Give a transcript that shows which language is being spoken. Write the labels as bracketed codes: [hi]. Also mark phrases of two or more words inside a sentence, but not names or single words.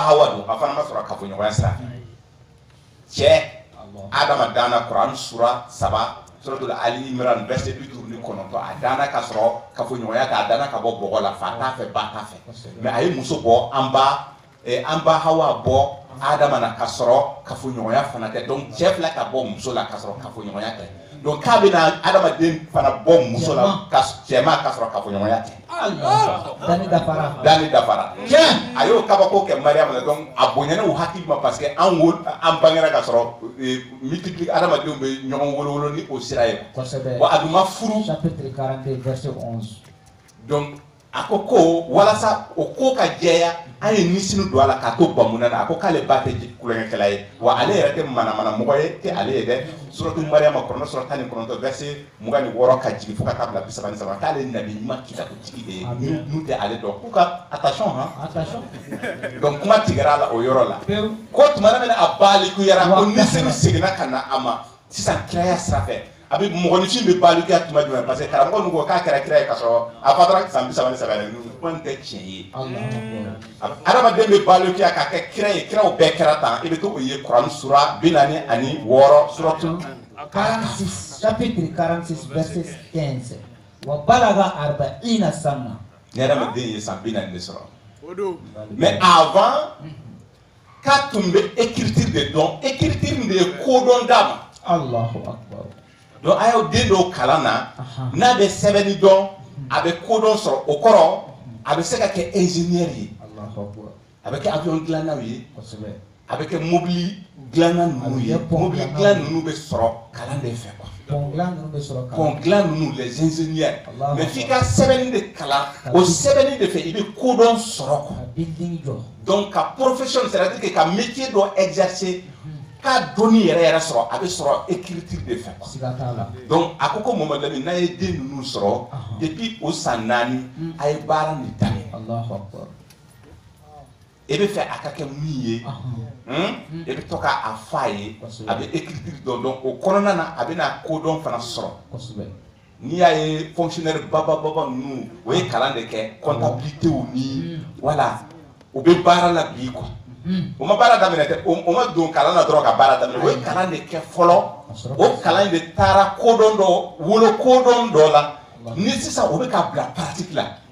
[bm] Hawa don a fana ma sɔrɔ kafoɲɔgɔnya sira fɛ cɛ adama danna Kuran sura 3 suratul Ali Imran verset 59 a danna ka sɔrɔ kafoɲɔgɔnya k'a danna ka bɔ bɔgɔ la fa t'a fɛ ba t'a fɛ mais a ye muso bɔ an ba Hawa bɔ adama na ka sɔrɔ kafoɲɔgɔnya fana tɛ donc cɛ filɛ ka bɔ muso la ka sɔrɔ kafoɲɔgɔnya tɛ donc k'a bɛna adamaden fana bɔ muso la ka cɛma ka sɔrɔ kafoɲɔgɔnya tɛ dani dafara tiɲɛ a y'o kabako kɛ Mariam na donc a bonyana u hakili ma [fr] parce que [bm] an bangera ka sɔrɔ multiplie adamadenw bɛ ɲɔgɔn wolowolo ni o sira ye wa a dun ma furu [fr] chapitre 42 verset 11 [bm] donc a ko walasa o ko ka jɛya an ye nisinu don a la k'a to bamuna na a ko k'ale ba tɛ kulonkɛkɛla ye wa ale yɛrɛ tɛ manamana mɔgɔ ye tɛ ale ye dɛ suratu Mariama kɔnɔ sura 19 verset 26 ka jigin fo ka taa bila 33 k'ale nabi ɲuman kitabutigi de ye n'u tɛ ale dɔn k'u ka attention donc kuma tigɛra a la o yɔrɔ la ko tuma min a balikuyara ko nisinu seginna ka na a ma sisan kiraya sira fɛ a bɛ mɔgɔninfin bɛ balikuya tuma jumɛn [fr] parce que [bm] karamɔgɔ ninnu ko k'a kɛra kira ye ka sɔrɔ a fatara san 33 ye kuma tɛ tiɲɛ ye adamaden bɛ balikuya k'a kɛ kira ye kiraw bɛɛ kɛra tan i bɛ to o ye Kuran sura 46 suratul [fr] 46 chapitre 46 verset 15 [ar] وبلغ 40 سنة [bm] ne adamaden ye san 40 de sɔrɔ [fr] mais avant [bm] k'a tun bɛ écriture de dɔn écriture de ye kodɔn d'a ma [ar] الله أكبر [bm] donc a y'o den dɔw kalan na n'a bɛ sɛbɛnni dɔn a bɛ kodɔn sɔrɔ o kɔrɔ a bɛ se ka kɛ ingénieur ye a bɛ kɛ avion dilannaw ye a bɛ kɛ mobili dilanna ninnu ye mobili dilan ninnu bɛ sɔrɔ kalan de fɛ pont dilan ninnu [fr] les ingénieurs [bm] mais f'i ka sɛbɛnni de kalan o sɛbɛnni de fɛ i bɛ kodɔn sɔrɔ donc ka profession [fr] c'est-à-dire que [bm] ka métier dɔ exercer k'a dɔnni yɛrɛ sɔrɔ a bɛ sɔrɔ écriture de fɛ donc a ko Mamadu Lamini n'a ye den ninnu sɔrɔ depuis o san 4 a ye baara nin daminɛ e bɛ fɛ a ka kɛ min ye e bɛ to k'a fɔ a ye a bɛ écriture dɔn donc o kɔnɔna na a bɛna kodɔn fana sɔrɔ n'i y'a ye fonctionnaire baba ninnu o ye kalan de kɛ comptabilité ni voilà o bɛ baara la bi quoi o ma baara daminɛ dɛ o ma don kalan na dɔrɔn ka baara daminɛ o ye kalan de kɛ fɔlɔ o kalan de taara kodɔn dɔ wolo kodɔn dɔ la ni sisan o bɛ ka bila pratique la